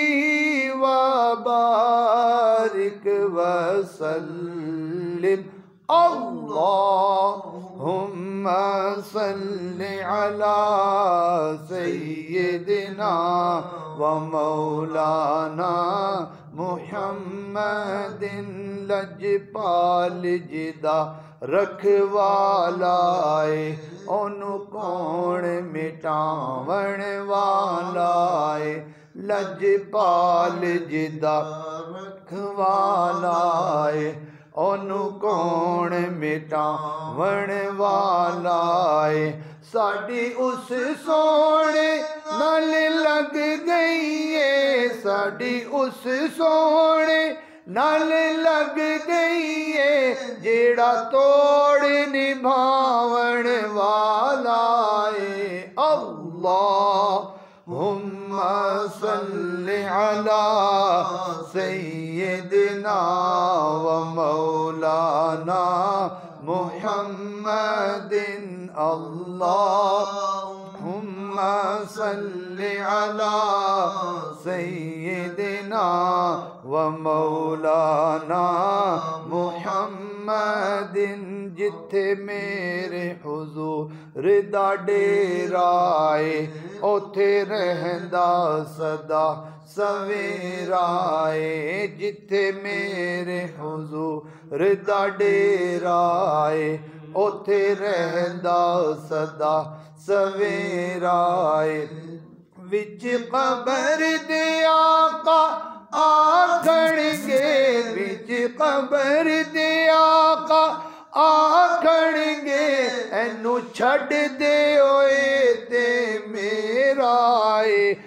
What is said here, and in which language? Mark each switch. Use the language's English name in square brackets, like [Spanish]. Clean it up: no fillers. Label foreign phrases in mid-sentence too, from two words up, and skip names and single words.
[Arabic] وبارک وسلم اللہم صل علی سیدنا ومولانا محمد [Punjabi] لجپال جدا رکھوالائے اونوں کون مٹاون والائے لجپال جدا رکھوالائے اونوں کون مٹاون والائے ساڈی اس سونے نال لگ گئی ہے ساڈی اس سونے نال لگ گئی ہے جیڑا توڑ نبھاون والا ہے [Arabic] اللہم صل علی سیدنا ومولانا محمد اللہم صل علی سیدنا ومولانا محمد جتھے [Punjabi] میرے حضور دا ڈیرا ہے اوتھے رہندا صدا سویرا ہے جتھے میرے حضور دا ڈیرا ہے اوتھے رہندا صدا سویرا ہے وچ قبر دے آقا آکھن گے وچ قبر دے آقا آکھن گے اینو چھڈ دے ہوئے تے میرا اے